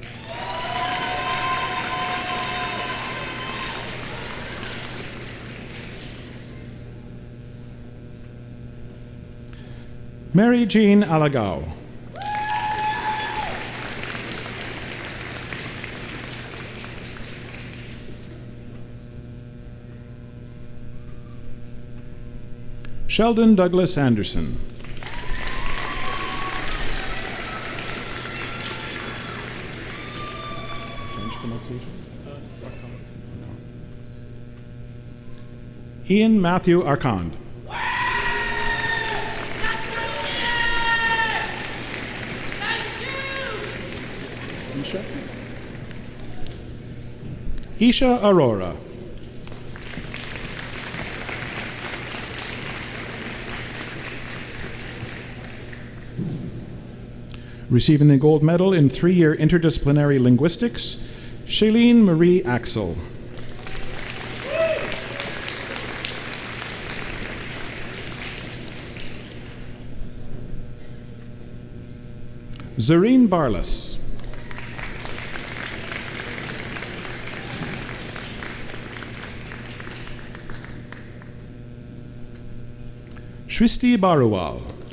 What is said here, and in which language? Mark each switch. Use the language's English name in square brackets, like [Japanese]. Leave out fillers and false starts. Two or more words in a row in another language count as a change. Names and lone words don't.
[English] Mary Jean Alagao. Sheldon Douglas Anderson. French pronunciation? Ian Matthew Arcand. Isha Aurora. Receiving the gold medal in 3-year interdisciplinary linguistics, Shailene Marie Axel. Zareen Barlas. Shristi Baruwal.